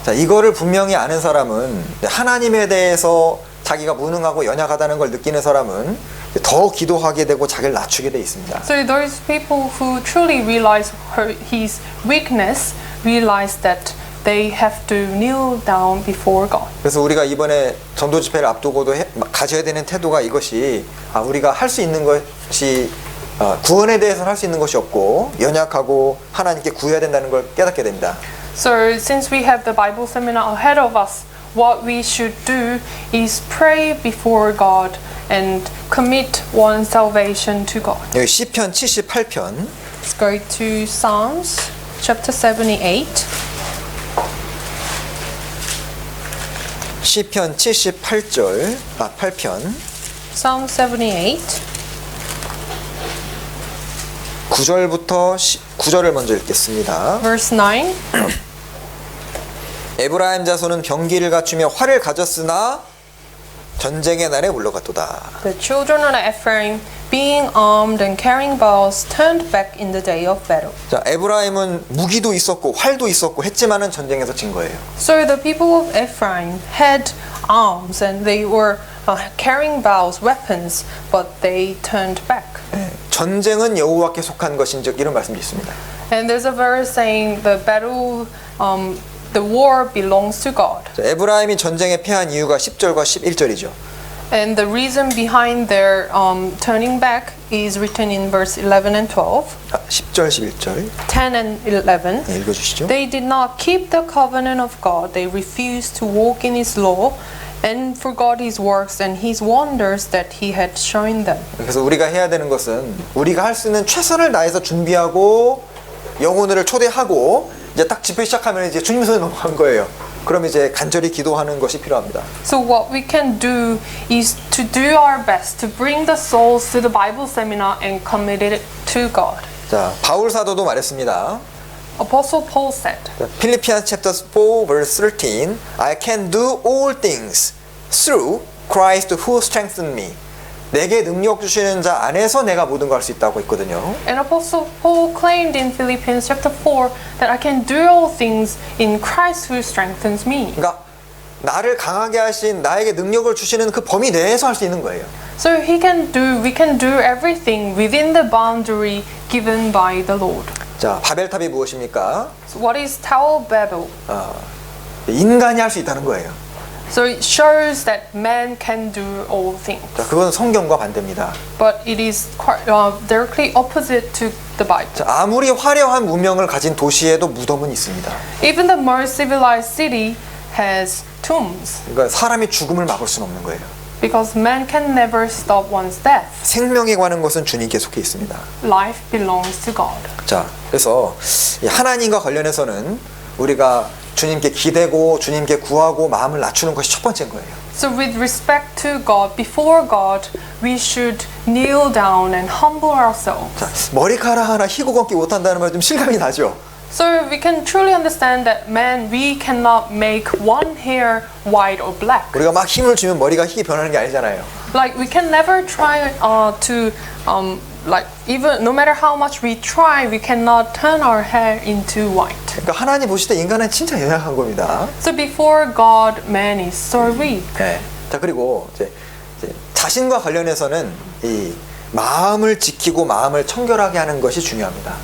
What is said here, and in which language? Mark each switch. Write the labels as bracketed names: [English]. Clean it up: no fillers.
[Korean] 자, 이거를 분명히 아는 사람은 하나님에 대해서 자기가 무능하고 연약하다는 걸 느끼는 사람은 더 기도하게 되고 자기를 낮추게 돼 있습니다. [English] So those people who truly realize his weakness realize that they have to kneel down before God. [Korean] 그래서 우리가 이번에 전도 집회를 앞두고도 가져야 되는 태도가 이것이 우리가 할 수 있는 것이 구원에 대해서는 할 수 있는 것이 없고 연약하고 하나님께 구해야 된다는 걸 깨닫게 됩니다. [English] So since we have the Bible seminar ahead of us, what we should do is pray before God and commit one's salvation to God. [Korean] 여기 시편 78편 [English] Let's go to Psalms chapter 78. [Korean] 시편 78절 8편 [English] Psalm 78. [Korean] 9절부터 9절을 먼저 읽겠습니다. [English] Verse 9. [Korean] 에브라임 자손은 병기를 갖추며 활을 가졌으나 전쟁의 날에 물러갔도다. [English] The children of Ephraim, being armed and carrying bows, turned back in the day of battle. [Korean] 자, 에브라임은 무기도 있었고 활도 있었고 했지만은 전쟁에서 진 거예요. [English] So the people of Ephraim had arms and they were carrying bows, weapons, but they turned back. [Korean] 전쟁은 여호와께 속한 것인즉 이런 말씀이 있습니다. [English] And there's a verse saying the battle, the war belongs to God. [Korean] 자, 에브라임이 전쟁에 패한 이유가 10절과 11절이죠. [English] And the reason behind their turning back is written in verse 11 and 12, [Korean] 10절, 11절 [English] 10 and 11. [Korean] 네, 읽어주시죠. [English] They did not keep the covenant of God. They refused to walk in His law and forgot His works and His wonders that He had shown them. [Korean] 그래서 우리가 해야 되는 것은 우리가 할 수 있는 최선을 다해서 준비하고 영혼을 초대하고 이제 딱 집회 시작하면 이제 주님 손에 넘어간 거예요. 그럼 이제 간절히 기도하는 것이 필요합니다. [English] So what we can do is to do our best to bring the souls to the Bible seminar and commit it to God. [Korean] 자, 바울 사도도 말했습니다. [English] Apostle Paul said, 필리피안 chapter 4 verse 13 I can do all things through Christ who strengthens me. [Korean] 내게 능력 주시는 자 안에서 내가 모든 걸 할 수 있다고 했거든요. [English] and Apostle Paul claimed in Philippians chapter 4 that I can do all things in Christ who strengthens me. [Korean] 그러니까 나를 강하게 하신 나에게 능력을 주시는 그 범위 내에서 할 수 있는 거예요. [English] So we can do everything within the boundary given by the Lord. [Korean] 자, 바벨탑이 무엇입니까? [English] So what is Tower of Babel? [Korean] 인간이 할 수 있다는 거예요. [English] So it shows that man can do all things. [Korean] 자, 그건 성경과 반대입니다. [English] But it is quite, directly opposite to the Bible. [Korean] 자, 아무리 화려한 문명을 가진 도시에도 무덤은 있습니다. [English] Even the most civilized city has tombs [Korean] 그러니까 사람이 죽음을 막을 수는 없는 거예요. [English] because man can never stop one's death. [Korean] 생명에 관한 것은 주님께 속해 있습니다. [English] Life belongs to God. [Korean] 자, 그래서 이 하나님과 관련해서는 우리가 주님께 기대고 주님께 구하고 마음을 낮추는 것이 첫 번째인 거예요. [English] So with respect to God, before God, we should kneel down and humble ourselves. [Korean] 자, 머리카락 하나 희고 걷기 못한다는 말 좀 실감이 나죠? [English] So we can truly understand that man, we cannot make one hair white or black. [Korean] 우리가 막 힘을 주면 머리가 희게 변하는 게 아니잖아요. [English] Like we can never try to like even no matter how much we try, we cannot turn our hair into white. [Korean] 그러니까 하나님 보실 때 인간은 진짜 연약한 겁니다. [English] So before God, man is so weak. [Korean] 네. 자, 그리고 이제 자신과 관련해서는 이 마음을 지키고 마음을 청결하게 하는 것이 중요합니다.